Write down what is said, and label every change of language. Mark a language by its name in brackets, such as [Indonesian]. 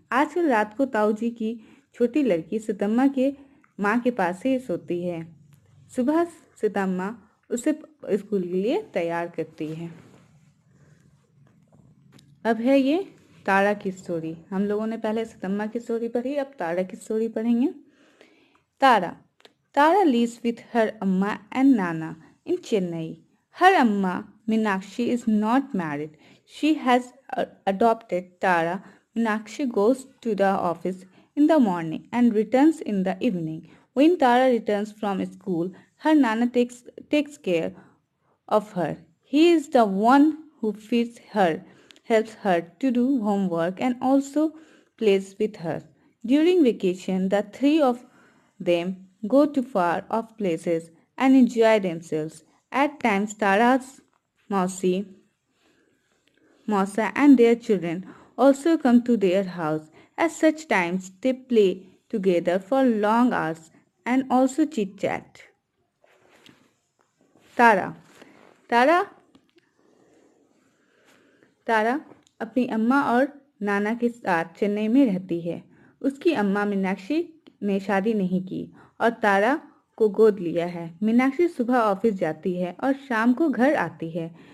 [Hindi] आजकल रात को ताऊ जी की छोटी लड़की सीतम्मा के माँ के पास ही सोती है। सुबह सीतम्मा उसे स्कूल के लिए तैयार करती है। अब है ये तारा की स्टोरी। हम लोगों ने पहले सीतम्मा की स्टोरी पढ़ी, अब तारा की स्टोरी पढ़ेंगे। [English] Tara Tara lives with her amma and nana in Chennai. Her amma, Meenakshi, is not married. She has adopted Tara. Meenakshi goes to the office in the morning and returns in the evening. When Tara returns from school, her nana takes care of her. He is the one who feeds her, helps her to do homework, and also plays with her. During vacation, the three of them go to far off places and enjoy themselves. At times, Tara's Mausi, Mausa, and their children also come to their house. At such times, they play together for long hours and also chit chat. [Hindi] तारा तारा तारा अपनी अम्मा और नाना के साथ चेन्नई में रहती है। उसकी अम्मा मीनाक्षी ने शादी नहीं की और तारा को गोद लिया है। मीनाक्षी सुबह ऑफिस जाती है और शाम को घर आती है।